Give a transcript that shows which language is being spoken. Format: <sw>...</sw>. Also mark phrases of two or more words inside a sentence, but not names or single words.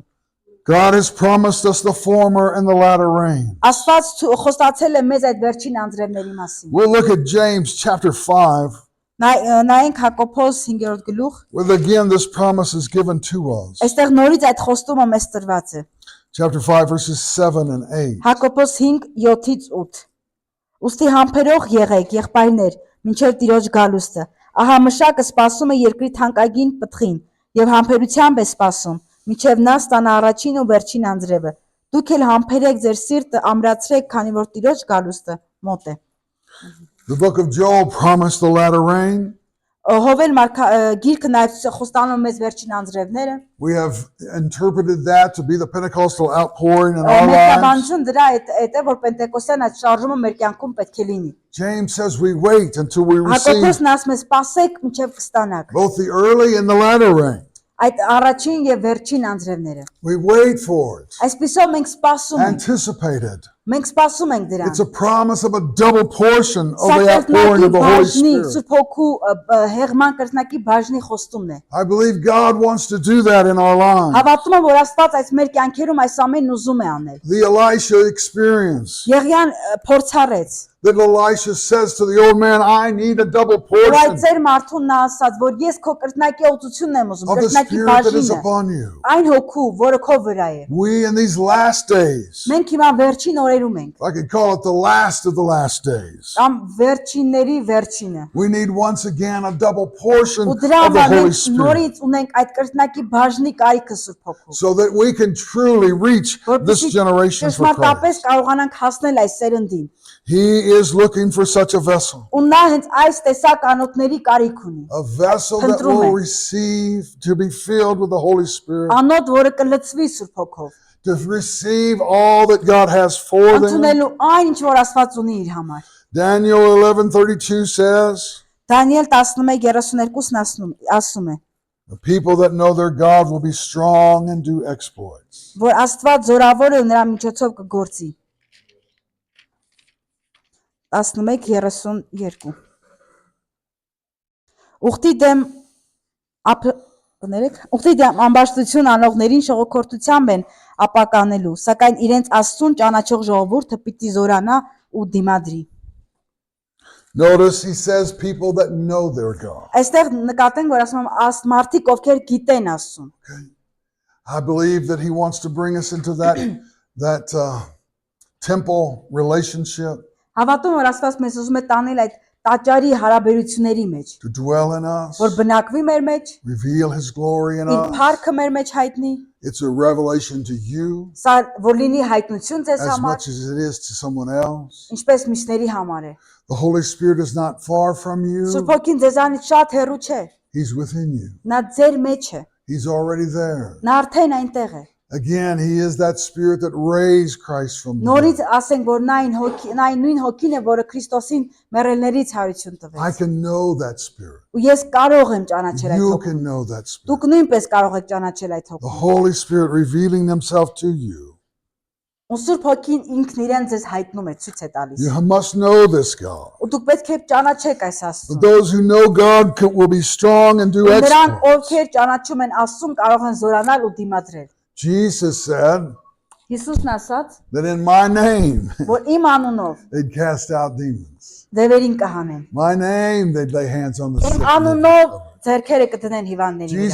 <en>God has promised us the former and the latter rain.</en> <hy>Աստված խոստացել է մեզ այդ վերջին անձրևների մասին</hy> <en>We'll look at James chapter 5,</en> <hy>նայենք Հակոբոս 5-րդ գլուխ</hy> <en>where again this promise is given to us.</en> <hy>այստեղ նորից այդ խոստումը մեզ տրված է</hy> <en>Chapter 5, verses 7 and 8.</en> <hy>Հակոբոս 5:7-ից 8 Ոստի համբերող եղեք եղբայրներ մինչև Տիրոջ գալուստը ահա մշակը սպասում է երկրի թանկագին պտղին եւ համբերությամբ է սպասում մինչև նա ստանա առաջին ու վերջին անձրևը դուք էլ համբերեք ձեր սիրտը ամրացրեք քանի որ Տիրոջ գալուստը մոտ է</hy> <en>The book of Joel promised the latter rain.</en> <hy>Հովել գիրքը նաև խոստանում մեզ վերջին անձրևները</hy> <en>We have interpreted that to be the Pentecostal outpouring in our lives.</en> <hy>Մեկնաբանություն դրա այդ է որ Պենտեկոստյան այդ շարժումը մեր կյանքում պետք է լինի</hy> <en>James says we wait until we receive</en> <hy>Հակոբոսն ասում է սպասեք մինչև կստանաք</hy> <en>both the early and the latter rain.</en> <hy>այդ առաջին եւ վերջին անձրևները</hy> <en>We wait for it,</en> <hy>այսպեսով մենք սպասում ենք</hy> <en>anticipate it.</en> <hy>մենք սպասում ենք դրան</hy> <en>It's a promise of a double portion of</en> <hy>Սա</hy> <en>the outpouring of the Holy</en> <hy>բաժնի</hy> <en>Spirit.</en> <hy>Սուրբ Հոգու հեղման կրկնակի բաժնի խոստումն է</hy> <en>I believe God wants to do that in our lives.</en> <hy>հավատում եմ որ Աստված այս մեր կյանքերում այս ամենն ուզում է անել</hy> <en>The Elisha experience.</en> <hy>Եղիան փորձառեց</hy> <en>that Elisha says to the old man, I need a double</en> <hy>Ու այդ</hy> <en>portion</en> <hy>ծեր մարդուն նա ասաց, որ ես քո կրկնակի օծությունն եմ ուզում,</hy> <en>of the</en> <hy>կրկնակի</hy> <en>Spirit that is</en> <hy>բաժինը,</hy> <en>upon you.</en> <hy>այն հոգու, որը քո վրա է։</hy> <en>We in these last days,</en> <hy>Մենք հիմա վերջին օրերում ենք,</hy> <en>I could call it the last of the last days.</en> <hy>կամ վերջինների վերջինը։</hy> <en>We need once again a double portion</en> <hy>Ու դրա</hy> <en>of the</en> <hy>համար</hy> <en>Holy</en> <hy>մենք</hy> <en>Spirit</en> <hy>նորից ունենք այդ կրկնակի բաժնի կարիքը Սուրբ Հոգու,</hy> <en>so that we can truly reach this</en> <hy>որպեսզի</hy> <en>generation for</en> <hy>ճշմարտապես</hy> <en>Christ.</en> <hy>կարողանանք հասնել այս սերնդին։</hy> <en>He is looking for such a vessel,</en> <hy>Ու նա հենց այս տեսակ անոթների կարիք ունի։</hy> <en>a vessel that will receive, to be filled with the Holy Spirit,</en> <hy>Անոթ, որը կլցվի Սուրբ Հոգով,</hy> <en>to receive all that God has for them.</en> <hy>ընդունելու այն, ինչ որ Աստված ունի իր համար։</hy> <en>Daniel 11:32 says,</en> <hy>Դանիել 11:32-ն ասում է,</hy> <en>the people that know their God will be strong and do exploits.</en> <hy>որ Աստված զորավոր է ու նրա միջոցով կգործի։ 11:32 Ուխտի դեմ ամբաշտություն անողներին շողոքորթությամբ են ապականելու, սակայն իրենց Աստծուն ճանաչող ժողովուրդը պիտի զորանա ու դիմադրի։</hy> <en>Notice he says people that know their God.</en> <hy>Այստեղ նկատենք, որ ասում եմ մարդիկ, ովքեր գիտեն Աստծուն։</hy> <en>I believe that he wants to bring us into that temple relationship,</en> <hy>Հավատում որ Աստված մեզ ուզում է տանել այդ տաճարի հարաբերությունների մեջ,</hy> <en>to dwell in us,</en> <hy>որ բնակվի մեր մեջ,</hy> <en>reveal his glory in</en> <hy>իր</hy> <en>us.</en> <hy>փառքը մեր մեջ հայտնի,</hy> <en>It's a revelation to you</en> <hy>սա որ լինի հայտնություն ձեզ</hy> <en>as</en> <hy>համար,</hy> <en>much as it is to someone else.</en> <hy>ինչպես մյուսների համար է։</hy> <en>The Holy Spirit is not far from you.</en> <hy>Սուրբ Հոգին ձեզանից շատ հեռու չէ,</hy> <en>He's within you.</en> <hy>նա ձեր մեջ է,</hy> <en>He's already there.</en> <hy>նա արդեն այնտեղ է։</hy> <en>Again, he is that Spirit that raised Christ from the</en> <hy>Նորից</hy> <en>dead.</en> <hy>ասենք, որ նա այն նույն հոգին է, որը Քրիստոսին մեռելներից հարություն</hy> <en>I</en> <hy>տվեց։</hy> <en>can know that Spirit.</en> <hy>Ու ես կարող եմ ճանաչել այդ</hy> <en>You</en> <hy>հոգին։</hy> <en>can know that Spirit.</en> <hy>Դուք նույնպես կարող եք ճանաչել այդ</hy> <en>The</en> <hy>հոգին։</hy> <en>Holy Spirit revealing himself to you.</en> <hy>Ու Սուրբ Հոգին ինքն իրեն ձեզ հայտնում է, ցույց է տալիս։</hy> <en>You must know this God.</en> <hy>Ու duk պետք է ճանաչեք այս</hy> <en>But</en> <hy>Աստծուն։</hy> <en>those who know God will be strong and do</en> <hy>Նրանք,</hy> <en>exploits.</en> <hy>ովքեր ճանաչում են Աստծուն, կարող են զորանալ ու դիմադրել։</hy> <en>Jesus said</en> <hy>Հիսուսն ասաց,</hy> <en>that in my name</en> <hy>որ իմ անունով</hy> <en>they'd cast out demons.</en> <hy>դևերին կհանեն։</hy> <en>My name they'd lay hands on the sick.</en> <hy>Իմ</hy> <en>and they'd</en> <hy>անունով</hy> <en>recover.</en> <hy>ձեռքերը կդնեն հիվանդների վրա։</hy>